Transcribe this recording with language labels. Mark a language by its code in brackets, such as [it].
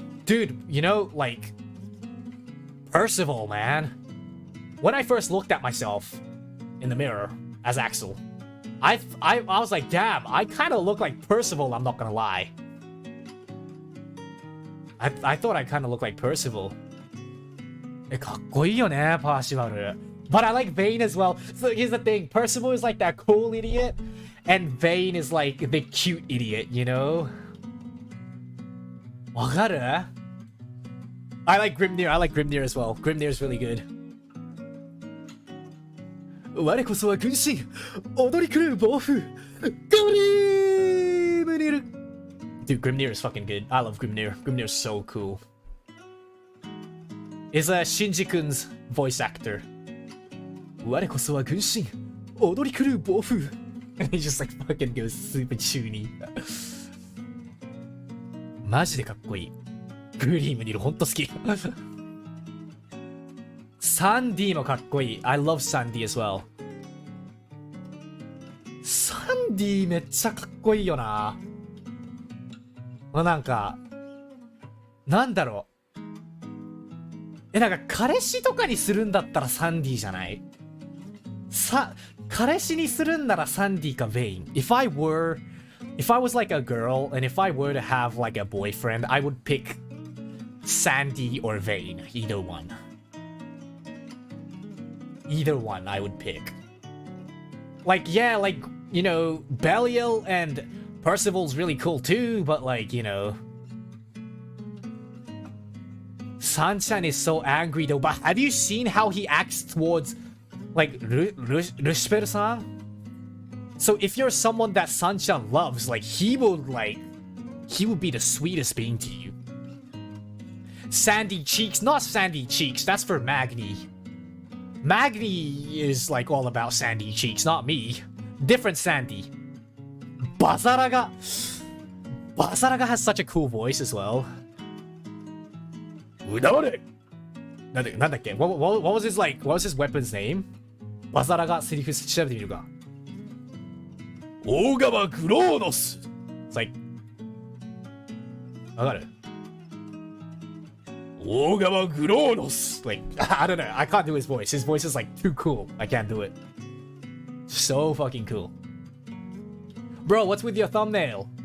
[en] Dude, you know, like... Percival, man. When I first looked at myself in the mirror as Axel, I was like, damn, I kind of look like Percival, I'm not gonna lie. I thought I kind of looked like Percival. [ja] かっこいいよね, Parcival. [en] But I like Vayne as well. So here's the thing, Percival is like that cool idiot, and Vayne is like the cute idiot, you know? [ja] わかる? [en] I like Grimnir as well. Grimnir is really good. [ja] 我こそは軍神踊り狂う暴風ガリムニル [en] Dude, Grimnir is fucking good. I love Grimnir. Grimnir is so cool. Is Shinji-kun's voice actor. [ja] 我こそは軍神踊り狂う暴風 [en] And he just like fucking goes super tuny. [ja] マジでかっこいい。グリームニルほんと好き。サンディもかっこいい。 I love Sandy as well. サンディめっちゃかっこいいよな。なんか、なんだろう。なんか彼氏とかにするんだったらサンディじゃない？彼氏にするんならサンディかベイン。 [en] If I was like a girl and if I were to have like a boyfriend, I would pick Sandy or Vayne. Either one. Either one I would pick. Like, yeah, like, you know, Belial and Percival's really cool too, but like, you know, San-chan is so angry though. But have you seen how he acts towards like Rushper-san? So if you're someone that San-chan loves, like he would be the sweetest being to you. Sandy Cheeks, not Sandy Cheeks, that's for Magni. Magni is like all about Sandy Cheeks, not me. Different Sandy. Bazaraga has such a cool voice as well. Udare. What was his like? What was his weapon's name? [ja] Bazaraga セリフ調べてみるか。大川グローノス。 [en] It's like [ja] わかる？大川グローノス。 [en] Like I don't know. I can't do his voice. His voice is like too cool. I can't do it. So fucking cool. Bro, what's with your thumbnail?